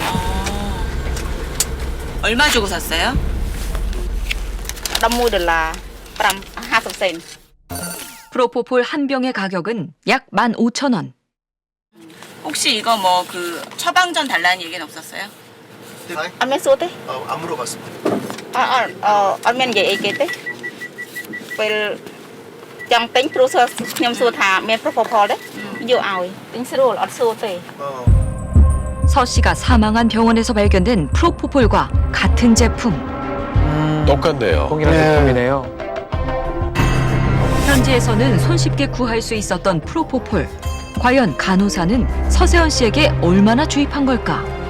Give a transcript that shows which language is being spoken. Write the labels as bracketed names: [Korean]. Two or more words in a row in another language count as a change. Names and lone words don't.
[Korean] 얼마 주고 샀어요? $11 50센 프로포폴 한 병의 가격은 약 15,000원. 혹시 이거 뭐 그 처방전 달라는 얘기는 없었어요? [Khmer] អត់មានសួរទេ [Korean] 안 물어봤습니다. [Khmer] អត់មាននិយាយអីគេទេពេលចង់ទិញព្រោះខ្ញុំសួរថាមាន 프로포폴ទេយកឲ្យទិញស្រួលអត់សួរទេ [Korean] 서 씨가 사망한 병원에서 발견된 프로포폴과 같은 제품. 똑같네요. 동일한 네. 제품이네요. 현지에서는 손쉽게 구할 수 있었던 프로포폴. 과연 간호사는 서세연 씨에게 얼마나 주입한 걸까?